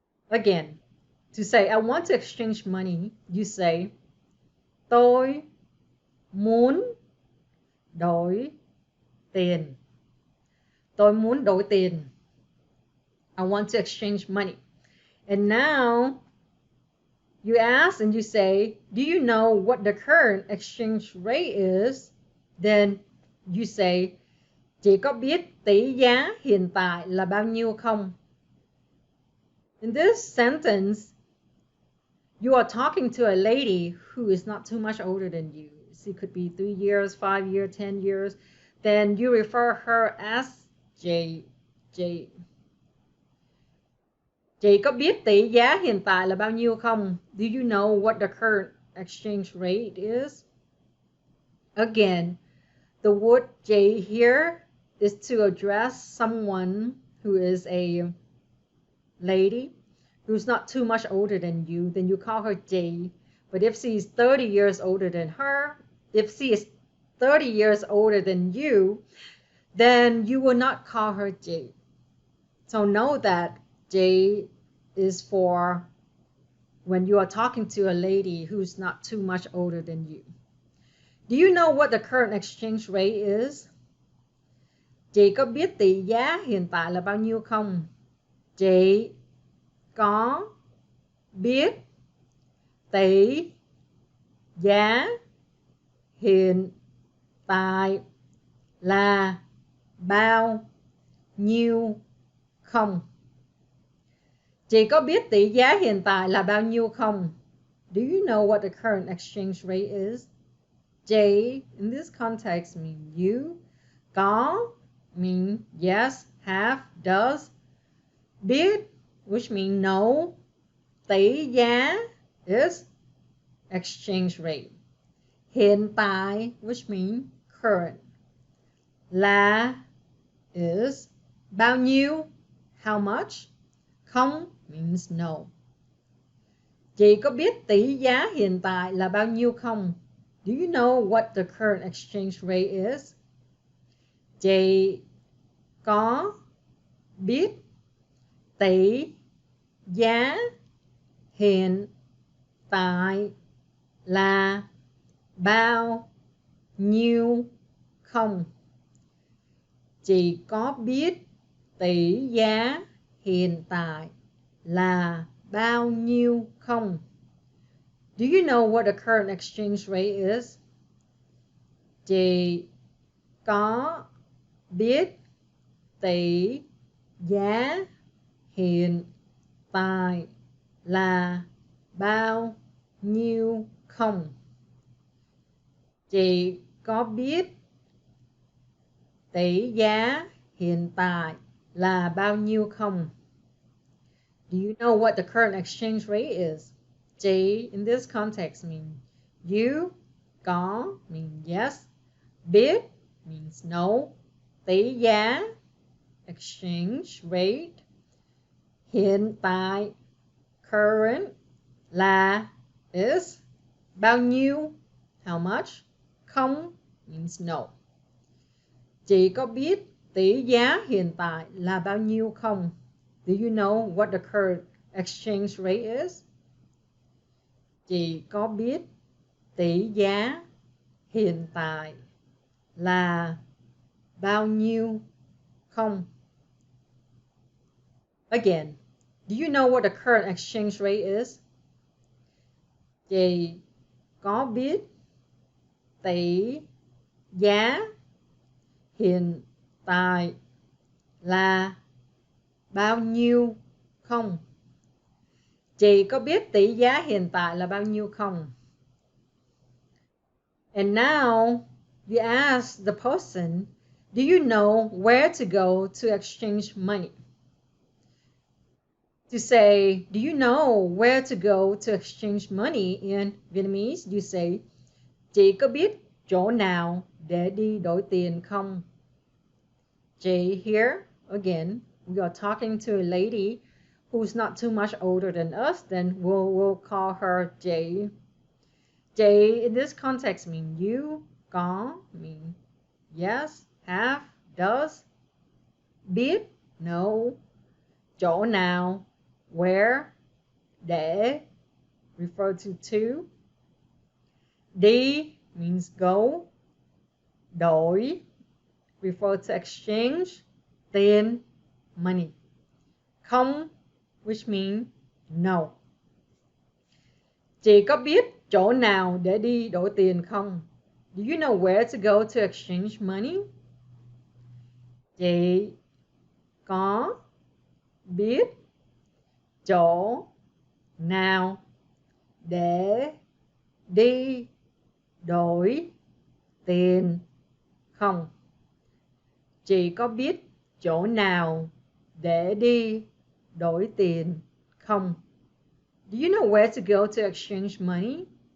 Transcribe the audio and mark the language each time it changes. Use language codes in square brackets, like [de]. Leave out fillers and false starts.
[en] Again, to say I want to exchange money, you say [vi] tôi muốn đổi tiền. Tôi muốn đổi tiền. [en] I want to exchange money. And now you ask and you say, do you know what the current exchange rate is? Then you say, [vi] chị có biết tỷ giá hiện tại là bao nhiêu không? [en] In this sentence, you are talking to a lady who is not too much older than you. She could be 3 years, 5 years, 10 years. Then you refer her as chị. [vi] Chị có biết tỷ giá hiện tại là bao nhiêu không? [en] Do you know what the current exchange rate is? Again, the word chị here is to address someone who is a lady who's not too much older than you. Then you call her chị. But if she's 30 years older than her, if she is 30 years older than you, then you will not call her chị. So know that chị is for when you are talking to a lady who's not too much older than you. Do you know what the current exchange rate is? [vi] Chị có biết tỷ giá hiện tại là bao nhiêu không? Chị có biết tỷ giá hiện tại là bao nhiêu không? Chị có biết tỷ giá hiện tại là bao nhiêu không? [en] Do you know what the current exchange rate is? J in this context mean you. Có mean yes, have, does. Biết which mean no. Tỷ giá is exchange rate. Hiện tại which mean current. Là is bao nhiêu, how much. [vi] Không [en] means no. [vi] Chị có biết tỷ giá hiện tại là bao nhiêu không? [en] Do you know what the current exchange rate is? [vi] Chị có biết tỷ giá hiện tại là bao nhiêu không? Chị có biết tỷ giá hiện tại là bao nhiêu không? [en] Do you know what the current exchange rate is? [vi] Chị có biết tỷ giá hiện tại là bao nhiêu không? Chị có biết tỷ giá hiện tại là bao nhiêu không? [en] Do you know what the current exchange rate is? J in this context means you. Có means yes. Biết means no. Tỷ giá exchange rate. [vi] Hiện tại current. Là is bao nhiêu, [en] how much. Không means no. [vi] Chị có biết tỷ giá hiện tại là bao nhiêu không? [en] Do you know what the current exchange rate is? [vi] Chị có biết tỷ giá hiện tại là bao nhiêu không? [en] Again, do you know what the current exchange rate is? [vi] Chị có biết tỷ giá hiện tại là bao nhiêu không? Chị có biết tỷ giá hiện tại là bao nhiêu không? [en] And now you ask the person, do you know where to go to exchange money? To say, do you know where to go to exchange money in Vietnamese, you say, [vi] chị có biết chỗ nào để đi đổi tiền không? [en] J here, again, we are talking to a lady who's not too much older than us, then we'll call her J. J in this context mean you. Có mean yes, have, does. Biết, no. Chỗ nào, where. Để, refer to. Đi means go. Đổi, refer to exchange. Tiền, money. Không, which means no. [vi] Chị có biết chỗ nào để đi đổi tiền không? [en] Do you know where to go to exchange money? [vi] Chị có biết chỗ nào để đi đổi tiền không? Chị có biết chỗ nào để đi đổi tiền không? [en] Do you know where to go to exchange money?